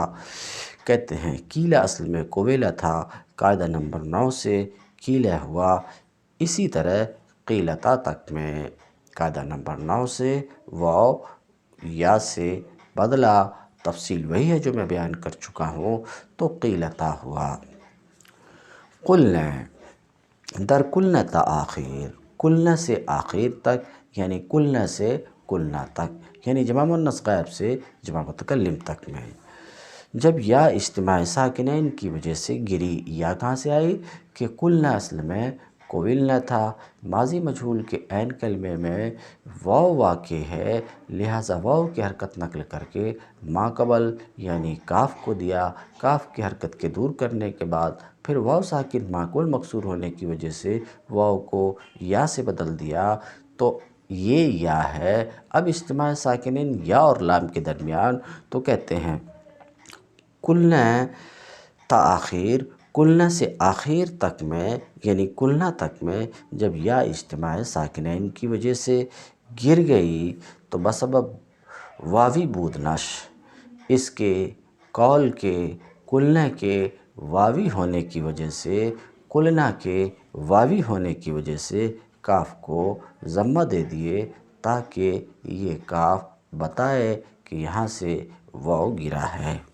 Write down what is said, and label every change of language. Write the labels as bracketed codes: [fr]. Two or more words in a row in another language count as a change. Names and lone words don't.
[ur] کہتے ہیں قیل اصل میں کوویلا تھا، قاعدہ نمبر 9 سے قیلہ ہوا، اسی طرح قیلتا تک میں قاعدہ نمبر 9 سے واو یا سے بدلا، تفصیل وہی ہے جو میں بیان کر چکا ہوں، تو قیلتا ہوا۔ [fa] قلنا در کلنا تا آخر، [ur] کلنا سے آخر تک یعنی کلنا سے کلنا تک، یعنی جمع مؤنث غائب سے جمع متکلم تک میں جب یا اجتماع ساکنین کی وجہ سے گری، یا کہاں سے آئی کہ کلنا اصل میں قولنا تھا۔ ماضی مجہول کے عین کلمے میں واو واقع ہے، لہٰذا واو کی حرکت نقل کر کے ما قبل یعنی کاف کو دیا۔ کاف کی حرکت کے دور کرنے کے بعد پھر واو ساکن ما قبل مکسور ہونے کی وجہ سے واو کو یا سے بدل دیا، تو یہ یا ہے۔ اب اجتماع ساکنین یا اور لام کے درمیان تو کہتے ہیں قلنا تا آخر، قلنا سے آخر تک میں یعنی قلنا تک میں جب یا اجتماع ساکنین کی وجہ سے گر گئی تو [fa] بسبب واوی بودنش، [ur] اس کے قول کے قلنا کے واوی ہونے کی وجہ سے، قلنا کے واوی ہونے کی وجہ سے کاف کو ضمہ دے دیے تاکہ یہ کاف بتائے کہ یہاں سے واو گرا ہے۔